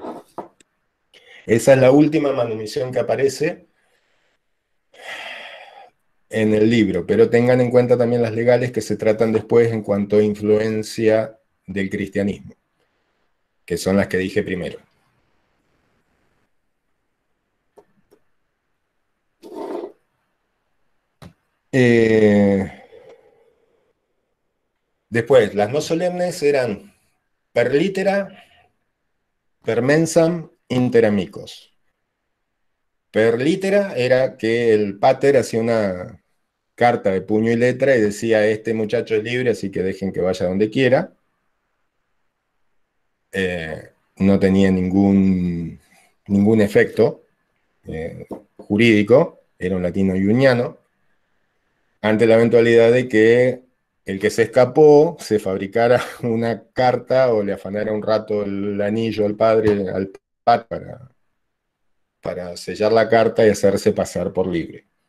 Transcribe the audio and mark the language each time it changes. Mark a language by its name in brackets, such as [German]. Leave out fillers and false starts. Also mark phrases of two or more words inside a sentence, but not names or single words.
[Spanish] Esa es la última manumisión que aparece en el libro, pero tengan en cuenta también las legales que se tratan después en cuanto a influencia del cristianismo, que son las que dije primero. Después, las no solemnes eran [Latin] per litera, per mensam, inter amicos. Per litera [Spanish] era que el pater hacía una carta de puño y letra y decía, este muchacho es libre, así que dejen que vaya donde quiera. No tenía ningún efecto jurídico, era un latino iuniano, ante la eventualidad de que el que se escapó se fabricara una carta o le afanara un rato el anillo al padre, al para sellar la carta y hacerse pasar por libre.